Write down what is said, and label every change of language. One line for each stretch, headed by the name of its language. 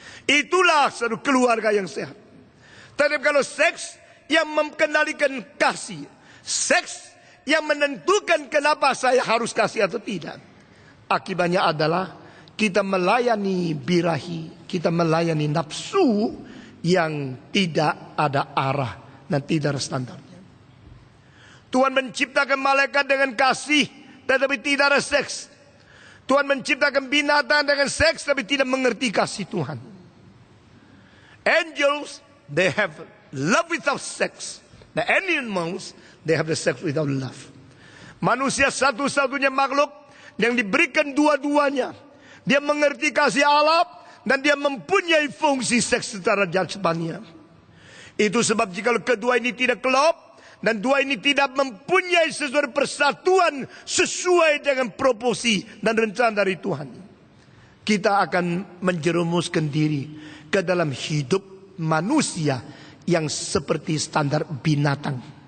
Indonesian: Itulah satu keluarga yang sehat. Tapi kalau seks yang mengendalikan kasih, seks yang menentukan kenapa saya harus kasih atau tidak, akibatnya adalah kita melayani birahi, kita melayani nafsu yang tidak ada arah dan tidak ada standarnya. Tuhan menciptakan malaikat dengan kasih, tetapi tidak ada seks. Tuhan menciptakan binatang dengan seks, tapi tidak mengerti kasih Tuhan.
English: Angels, they have love without sex. The animals, they have the sex without love.
Indonesian: Manusia satu-satunya makhluk yang diberikan dua-duanya. Dia mengerti kasih Allah dan dia mempunyai fungsi seks secara jasmania. Itu sebab jika kedua ini tidak klop dan dua ini tidak mempunyai sesuatu persatuan sesuai dengan proporsi dan rencana dari Tuhan, kita akan menjerumuskan diri ke dalam hidup manusia yang seperti standar binatang.